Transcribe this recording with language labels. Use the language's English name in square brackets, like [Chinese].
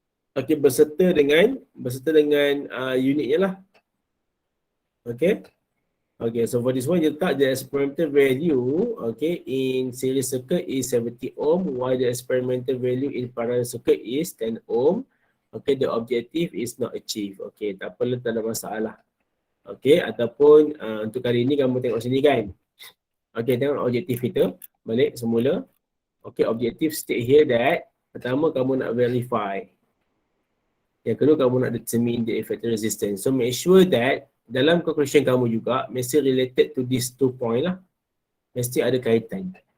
[Malay] Okay, berserta dengan unitnya lah. [English] Okay. Okay, so for this one, you [Malay] letak [English] the experimental value, okay, in series circuit is 70 ohm, while the experimental value in parallel circuit is 10 ohm. Okay, the objective is not achieved. [Malay] Okay, tak apalah, tak ada masalah. Okay, ataupun untuk kali ini kamu tengok sini kan. Okay, tengok objektif kita. Balik semula. Okay, objektif [English] state here that [Malay] pertama kamu nak verify. Yang kedua kamu nak [English] determine the effective resistance. So make sure that [Malay] dalam [English] conclusion [Malay] kamu juga mesti [English] related to these 2 point lah. [Malay] Mesti ada kaitan.